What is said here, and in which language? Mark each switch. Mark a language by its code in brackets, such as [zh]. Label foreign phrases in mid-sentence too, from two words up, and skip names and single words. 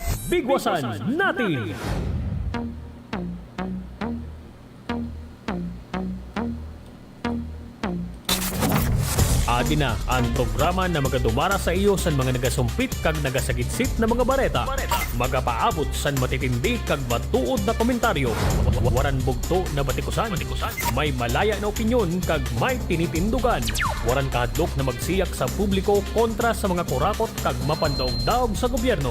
[hil] Bigwasan natin! Atin na ang programa na magadumara sa iyo sa mga nagasumpit kag nagasagitsit na mga bareta. Magapaabot san matitindi kag matuod na komentaryo. Waran bugto na batikusan. May malaya na opinyon kag may tinitindugan. Waran kahadlok na magsiyak sa publiko kontra sa mga kurakot kag mapandaog-daog sa gobyerno.